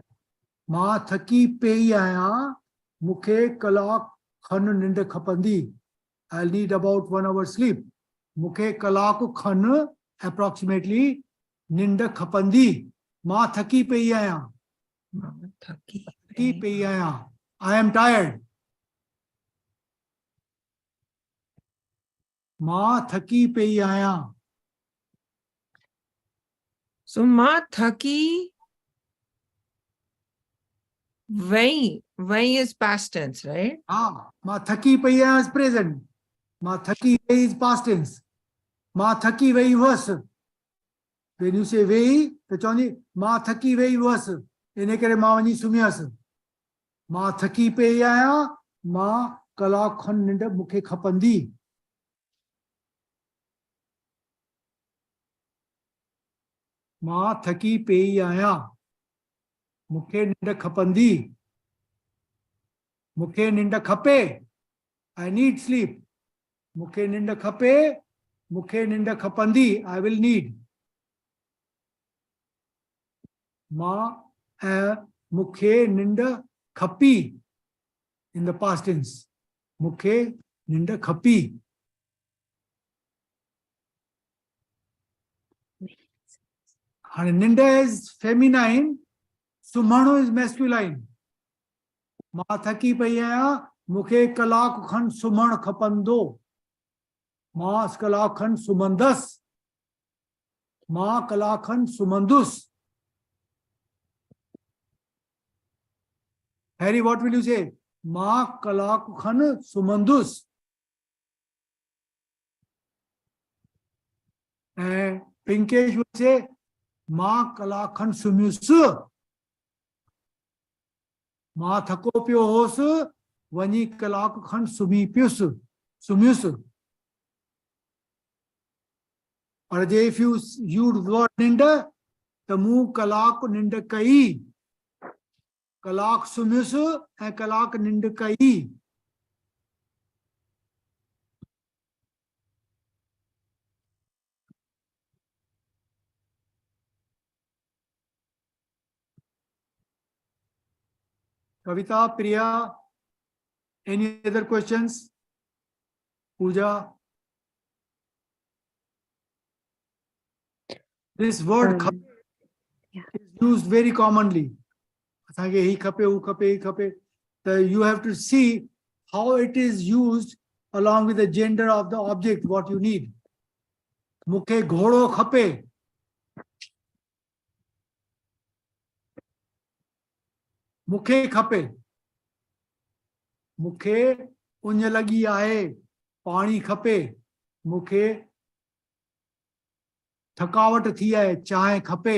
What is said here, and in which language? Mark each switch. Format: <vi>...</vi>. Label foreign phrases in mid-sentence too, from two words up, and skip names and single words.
<sd>मां थकी पई आहियां, मूंखे कलाक खन निंड खपंदी।</sd> <en>I need about 1 hour sleep.</en> <sd>मूंखे कलाक खन approximately निंड खपंदी। मां थकी पई आहियां, मां थकी थकी पई आहियां,</sd> <en>I am tired.</en> <sd>मां थकी पई आहियां।</sd> <en>सो</en> <sd>मां थकी वही</sd> <en>is past tense, right?</en> <sd>हाँ, मां थकी पई आहियां</sd> <en>is present.</en> <sd>मां थकी वई</sd> <en>is past tense.</en> <sd>मां थकी वई हुअसि।</sd> <en>When you say</en> <sd>वेई त चवंदी मां थकी वई हुअसि, इन करे मां वञी सुम्हियसि। मां थकी पई आहियां, मां कलाक खन निंड मूंखे खपंदी। मां थकी पई आहियां, मूंखे निंड खपंदी। मूंखे निंड खपे,</sd> <en>I need sleep.</en> <sd>मूंखे निंड खपे, मूंखे निंड खपंदी,</sd> <en>I will need.</en> <sd>मूंखे निंड खपी</sd> <en>in the past tense.</en> <sd>मूंखे निंड खपी। हाणे निंड</sd> <en>is feminine,</en> <sd>सुम्हणो</sd> <en>is masculine.</en> <sd>मां थकी पई आहियां, मूंखे कलाक खन सुम्हणु खपंदो। मां कलाक खन सुम्हंदसि। मां कलाक खन सुम्हंदुसि।</sd> <en>Harry, what will you say?</en> <sd>मां कलाक खन सुम्हंदुसि। ऐं पिंकेश</sd> <en>will say</en> <sd>मां कलाक खन सुम्हियुसि। मां थको पियो होसि, वञी कलाक खन सुम्ही पियुसि, सुम्हियुसि। और जे</sd> <en>if you use word</en> <sd>निंड त मूं कलाक निंड कई। कलाक सुम्हियुसि ऐं कलाक निंड कई।</sd> <en>Kavita, Priya, any other questions? Pooja? This word Yeah. is used very commonly.</en> <sd>असांखे ही खपे, हू खपे, ही खपे.</sd> <en>You have to see how it is used along with the gender of the object, what you need.</en> <sd>मूंखे घोड़ो खपे. मूंखे खपे. मूंखे उञ लॻी आहे, पाणी खपे. मूंखे थकावट थी आहे, चांहि खपे.</sd>